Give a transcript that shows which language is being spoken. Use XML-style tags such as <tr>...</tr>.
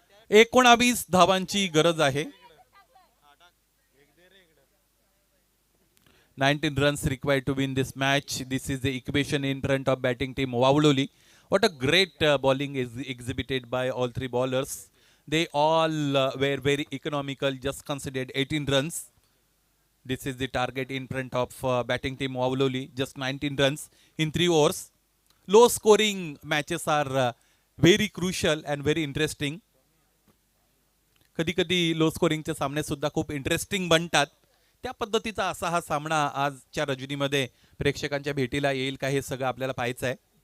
<mr>एकोणावीस धावांची गरज आहे.</mr> <en>19 runs required to win this match. This is the equation in front of batting team Wawloli. What a great bowling is exhibited by all 3 bowlers. They all were very economical, just considered 18 runs. This is the target in front of batting team Wawloli, just 19 runs in 3 overs. Low scoring matches are very crucial and very interesting.</en> <mr>कधी कधी low स्कोरिंगचे सामने सुद्धा खूप interesting बनतात. त्या पद्धतीचा असा हा सामना आजच्या रजनीमध्ये प्रेक्षकांच्या भेटीला येईल का हे सगळं आपल्याला पाहायचं आहे.</mr>